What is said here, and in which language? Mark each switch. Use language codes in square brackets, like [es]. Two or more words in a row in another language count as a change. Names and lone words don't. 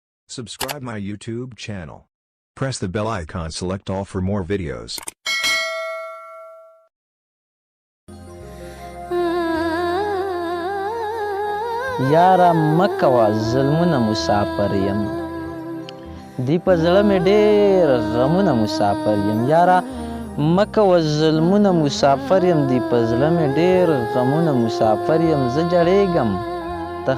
[en] Subscribe my YouTube channel. Press the bell icon, select all for more videos. [ps] یاره مکوه ظلمونه مسافر یم دی په زړه مې ډېر غمونه مسافر یم یاره مکوه ظلمونه مسافر یم دی په زړه مې ډېر غمونه مسافر یم زه جړېږم ته